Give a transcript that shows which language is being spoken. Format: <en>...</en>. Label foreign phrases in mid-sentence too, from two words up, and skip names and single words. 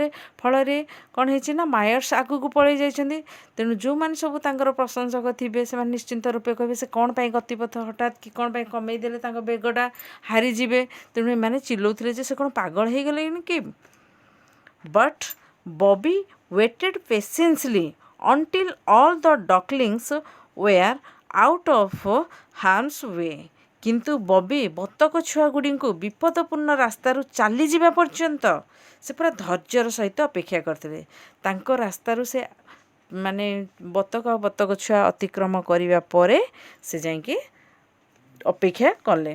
<or>ଫଳରେ କ'ଣ ହେଇଛି ନା ମାୟର୍ସ ଆଗକୁ ପଳେଇ ଯାଇଛନ୍ତି। ତେଣୁ ଯେଉଁମାନେ ସବୁ ତାଙ୍କର ପ୍ରଶଂସକ ଥିବେ ସେମାନେ ନିଶ୍ଚିନ୍ତ ରୂପେ କହିବେ ସେ କ'ଣ ପାଇଁ ଗତିପଥ ହଠାତ୍ କି କ'ଣ ପାଇଁ କମେଇ ଦେଲେ, ତାଙ୍କ ବେଗଟା ହାରିଯିବେ। ତେଣୁ ଏମାନେ ଚିଲଉଥିଲେ ଯେ ସେ କ'ଣ ପାଗଳ ହେଇଗଲେଣି କି।</or> <en>But Bobby waited patiently until all the ducklings were out of harm's way.</en> <or>କିନ୍ତୁ ବବି ବତକ ଛୁଆଗୁଡ଼ିଙ୍କୁ ବିପଦପୂର୍ଣ୍ଣ ରାସ୍ତାରୁ ଚାଲିଯିବା ପର୍ଯ୍ୟନ୍ତ ସେ ପୁରା ଧୈର୍ଯ୍ୟର ସହିତ ଅପେକ୍ଷା କରିଥିଲେ। ତାଙ୍କ ରାସ୍ତାରୁ ସେ ମାନେ ବତକ ଆଉ ବତକ ଛୁଆ ଅତିକ୍ରମ କରିବା ପରେ ସେ ଯାଇକି ଅପେକ୍ଷା କଲେ।</or>